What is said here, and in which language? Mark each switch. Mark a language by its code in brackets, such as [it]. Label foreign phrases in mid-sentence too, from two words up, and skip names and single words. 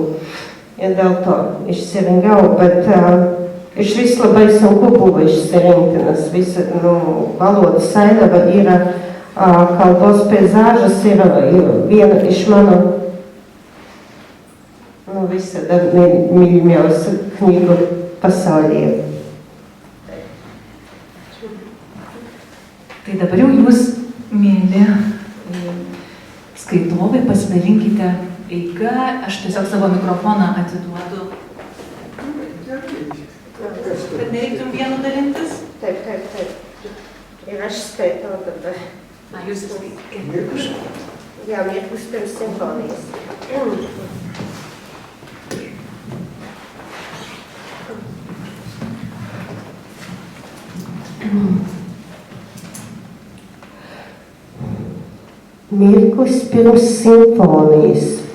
[lt] Ir dėl to išsirinkau, bet iš vis labai sunku buvo išsirinkti, nes visa valodas ainava yra kalbos peizažas, yra viena iš mano visada [lv] mīļākā knīgu [lt] pasaulē. Tai dabar jau jūs, mėly skaitovai, pasidalinkite eiga, aš tiesiog savo mikrofoną atiduodu. Kad nereiktum vienu dalintis? Taip. Ir aš skaitau dabar. Jūs skaitau. [lv] Jā, mirklis pirms simfonijas. Mirklis pirms simfonijas.